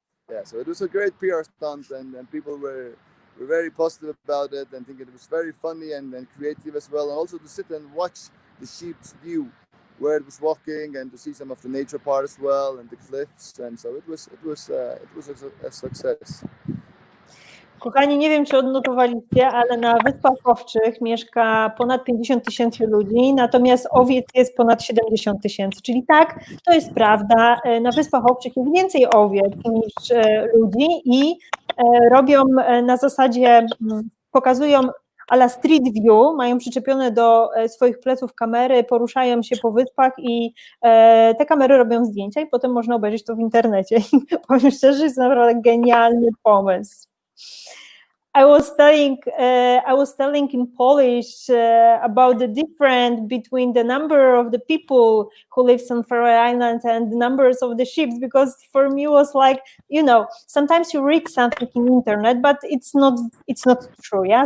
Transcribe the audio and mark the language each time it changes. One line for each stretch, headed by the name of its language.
English: Yeah, so it was a great PR stunt, and people were very positive about it and think it was very funny and creative as well. And also to sit and watch the sheep's view where it was walking and to see some of the nature part as well and the cliffs. And so it was a success.
Polish: Kochani, nie wiem, czy odnotowaliście, ale na Wyspach Owczych mieszka ponad 50 000 ludzi, natomiast owiec jest ponad 70 000. Czyli tak, to jest prawda, na Wyspach Owczych jest więcej owiec niż ludzi i robią na zasadzie, pokazują a la street view, mają przyczepione do swoich pleców kamery, poruszają się po wyspach i te kamery robią zdjęcia i potem można obejrzeć to w internecie. I powiem szczerze, jest naprawdę genialny pomysł.
English: I was telling in Polish about the difference between the number of the people who lives on Faroe Islands and the numbers of the ships, because for me it was like, sometimes you read something in internet, but it's not true. Yeah.